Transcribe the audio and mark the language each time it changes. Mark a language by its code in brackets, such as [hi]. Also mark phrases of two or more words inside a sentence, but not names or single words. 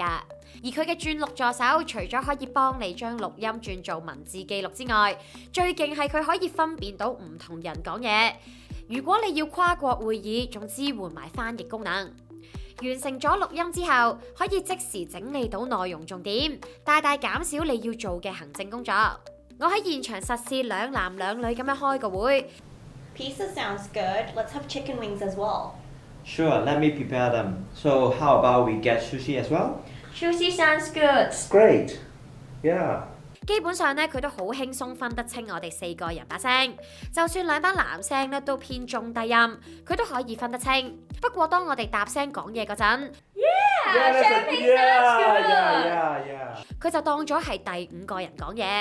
[yue] 而佢嘅轉錄助手，除咗可以幫你將錄音轉做文字記錄之外，最勁係佢可以分辨到唔同人講嘢。如果你要跨國會議，仲支援埋翻譯功能。完成咗錄音之後，可以即時整理到內容重點，大大減少你要做嘅行政工作。我喺現場實試2男2女咁樣開個會。 [en] Pizza sounds good. Let's have chicken wings as well. Sure, let me prepare them. So how about we get sushi as well? Sushi sounds good. Great. Yeah. [yue] 基本上咧，佢都好輕鬆分得清我哋4個人把聲，就算2班男聲咧都偏中低音，佢都可以分得清。不過當我哋搭聲講嘢嗰陣，佢就當咗係第5個人講嘢。